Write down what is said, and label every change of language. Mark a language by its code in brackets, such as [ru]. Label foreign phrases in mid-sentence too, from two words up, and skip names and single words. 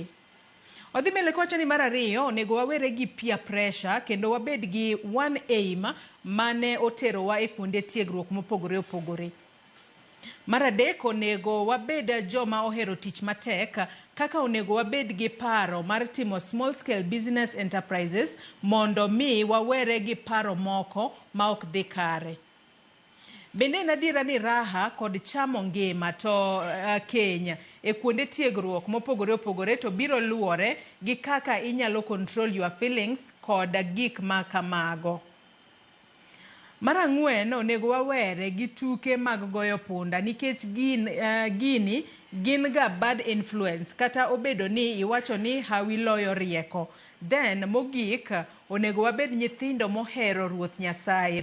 [luo] Odhi mbele kocha ni mara riyo onego wawere gi [en] peer pressure [luo] kendo wabed gi [en] one aim [luo] mane otero wa e kuonde tiegruok mopogore opogore. Mara dek onego wabed joma ohero tich matek kaka onego wabed gi paro mar timo [en] small scale business enterprises [luo] mondo mi wawere gi paro moko ma ok dhi kare. Bende nadira ni raha kod chamo ngima to Kenya e kuonde tiegruok mopogore opogore to biro luore gi kaka inyalo [en] control your feelings [luo] kod gik ma kamago. Mara ng'wen onego wawere gi tuke mag goyo punda nikech gini gin ga [en] bad influence [luo] kata obedo ni iwacho ni hawi loyo rieko. Then mogik onego wabed nyithindo mohero Ruoth Nyasaye.